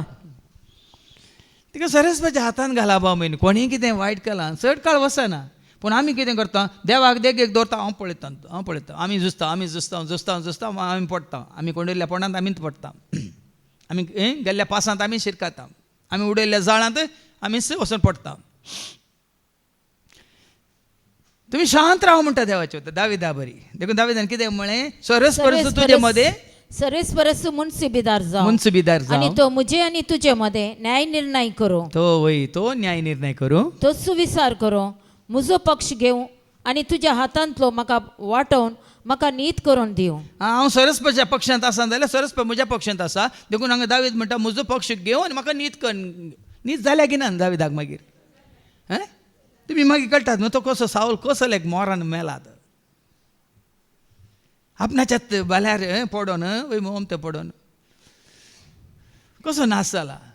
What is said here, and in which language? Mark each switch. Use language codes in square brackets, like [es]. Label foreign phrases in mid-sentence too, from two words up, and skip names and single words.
[kok] तिका सर्वेस्पराच्या हातान घाला बाव म्हण कोणीय कितें वायट केलां चड काळ वचना पूण आमी कितें करता देवाक देगेक दवरता हांव पळयता आमी झुजता आमी पडटा आमी कोंडिल्ल्या पोंडांत आमीच पडटा आमी गेल्ल्या पासांत आमी शिरकाता आमी उडयल्ल्या जाळांत आमीच वचून पडटा. तुम्ही शांत राहा म्हणटा देवाचे दाविदा बरी देखून दाविदान कितें म्हळें सर्वेस्परस तुजे मध्ये सर्वेस्परस मुन्सिबीदार जावं आणि तो मुजे आणि तुजे मध्ये न्याय निर्णय करू. तो न्याय निर्णय करू तो सुविचार करू म्हजो पक्ष घेवं आणि तुज्या हातांतलो म्हाका वाटोवन म्हाका नीत करून दिवं. हांव सर्वेस्पराच्या पक्षांत आसा जाल्यार सर्वेस्पर म्हज्या पक्षांत आसा देखून हांगा दावीद म्हणटा म्हजो पक्ष घेवन आनी म्हाका नीत जाल्या की ना दाविदाक मागीर तुम्ही मागीर कळटात मग तो कसो सावल कसो लायक मोरान मेलात आपणाच्यात बाल्यार पडोन वय मोमते पडोन कसो नाश जाला.